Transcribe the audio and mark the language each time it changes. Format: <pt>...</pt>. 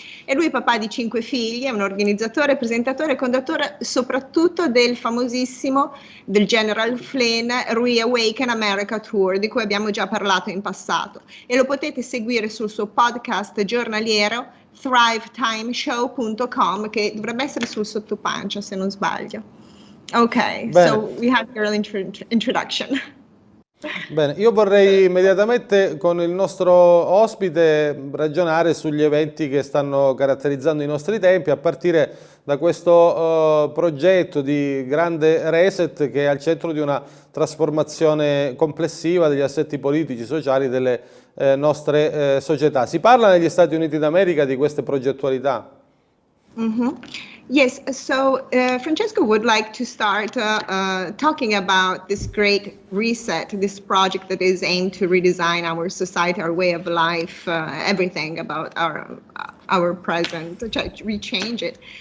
<it>E lui è papà di 5 figli, è un organizzatore, presentatore e conduttore soprattutto del famosissimo, del General Flynn Reawaken America Tour, di cui abbiamo già parlato in passato. E lo potete seguire sul suo podcast giornaliero thrivetimeshow.com, che dovrebbe essere sul sottopancia se non sbaglio. Ok, bene.</it> <en>So we have your introduction.</en> <it>Bene, io vorrei immediatamente con il nostro ospite ragionare sugli eventi che stanno caratterizzando i nostri tempi, a partire da questo progetto di Grande Reset che è al centro di una trasformazione complessiva degli assetti politici, sociali delle nostre società. Si parla negli Stati Uniti d'America di queste progettualità? Mm-hmm.</it> <en>Yes, so Francesco would like to start talking about this great reset, this project that is aimed to redesign our society, our way of life, everything about our present, to rechange it.</en>